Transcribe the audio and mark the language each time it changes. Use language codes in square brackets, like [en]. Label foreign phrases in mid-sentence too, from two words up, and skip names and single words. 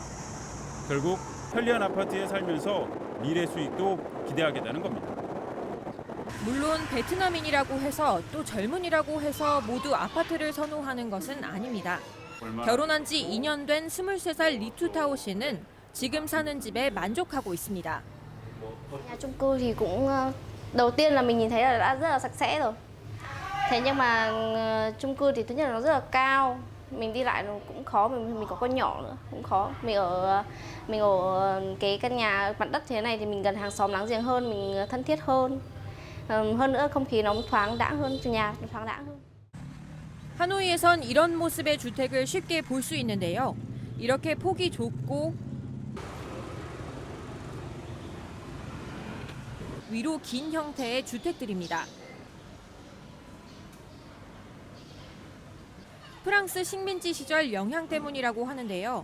[ko] 결국 편리한 아파트에 살면서 미래 수익도 기대하겠다는 겁니다. 물론 베트남인이라고 해서 또 젊은이라고 해서 모두 아파트를 선호하는 것은 아닙니다. 결혼한 지 2년 된 23살 리투타오 씨는 지금 사는 집에 만족하고 있습니다. [vi] Nhà chung cư thì cũng đầu tiên là mình nhìn thấy là đã rất là sạch sẽ rồi. Thế nhưng mà chung cư thì thứ nhất là nó rất là cao, mình đi lại nó cũng khó, mình có con nhỏ nữa cũng khó. Mình ở cái căn nhà mặt đất thế này thì mình gần hàng xóm láng giềng hơn, mình thân thiết hơn. Hơn nữa không khí nó thoáng đãng hơn, nhà nó thoáng đãng hơn. [ko] 하노이에선 이런 모습의 주택을 쉽게 볼 수 있는데요. 이렇게 폭이 좁고 위로 긴 형태의 주택들입니다. 프랑스 식민지 시절 영향 때문이라고 하는데요.